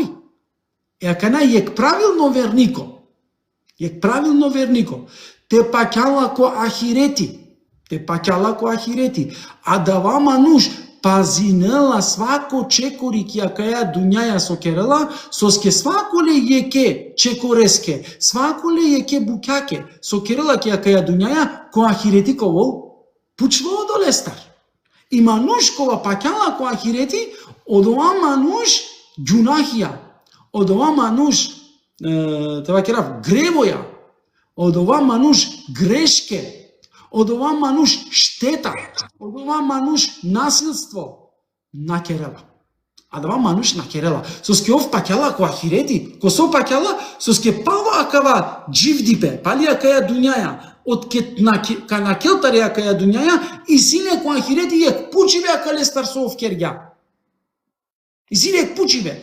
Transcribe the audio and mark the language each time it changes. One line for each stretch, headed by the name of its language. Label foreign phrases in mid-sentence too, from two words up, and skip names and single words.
Romany: Јакана јек правилно вернико, те пакјала ко ахирети, а дава мануш, пазинела свако чекори кија каја дуњаја со керела, соске свако ле јеке чекореске, свако ле јеке букјаке, со керела кија каја дуњаја, ко ахирети ковол, пучва од олестар. И манушкова пакјала ко ахирети, од ова мануш џунахија, од ова мануш това керав гревоја, од ова мануш грешке, од ова мануш штета, од ова мануш насилство на керела. А дава мануш на керела. Соске ов пакјала ко ахирети, ко со пакјала, соске пава акава дживдипе, палија каја дуњаја, од ка на келтарија каја дуњаја, и сине ко ахирети јек пучиве ака лестар со ов кергја. И сине јек пучиве.